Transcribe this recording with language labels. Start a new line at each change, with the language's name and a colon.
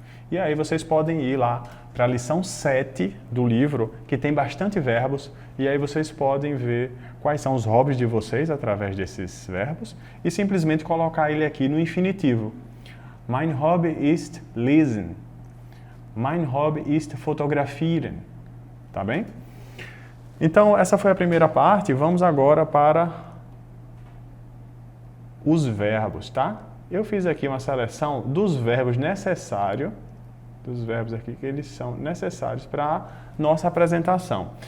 Portuguese: E aí vocês podem ir lá para a lição 7 do livro, que tem bastante verbos, e aí vocês podem ver quais são os hobbies de vocês através desses verbos e simplesmente colocar ele aqui no infinitivo.
German: Mein Hobby ist lesen. Mein Hobby ist fotografieren.
Portuguese: Tá bem? Então, essa foi a primeira parte. Vamos agora para os verbos, tá? Eu fiz aqui uma seleção dos verbos necessários, dos verbos aqui que eles são necessários para a nossa apresentação.